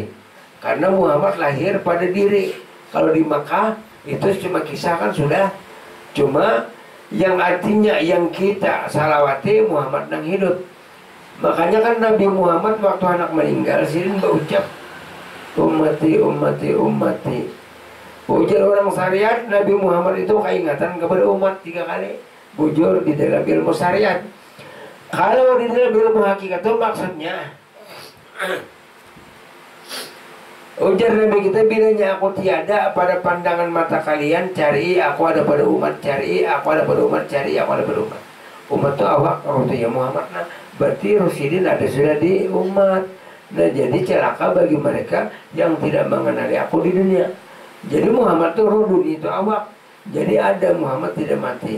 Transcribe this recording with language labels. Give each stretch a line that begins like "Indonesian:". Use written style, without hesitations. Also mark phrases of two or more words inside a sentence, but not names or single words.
Banjar: Karena Muhammad lahir pada diri. Kalau di Makkah itu cuma kisah kan sudah. Cuma yang artinya yang kita salawati Muhammad yang hidup. Makanya kan Nabi Muhammad waktu anak meninggal sirin berucap
Arabic: أمتي أمتي أمتي.
Banjar: Ujar orang syariat Nabi Muhammad itu keingatan kepada umat 3 kali. Bujur di dalam ilmu syariat. Kalau di dalam ilmu hakikat itu maksudnya ujar Nabi kita bilanya aku tiada pada pandangan mata kalian, cari aku ada pada umat, cari aku ada pada umat, cari aku ada pada umat. Umat itu awak, roh itu ya Muhammad. Nah, berarti Rasulullah ada sudah di umat. Nah, jadi celaka bagi mereka yang tidak mengenali aku di dunia. Jadi Muhammad itu roh, dunia itu awak. Jadi ada Muhammad tidak mati.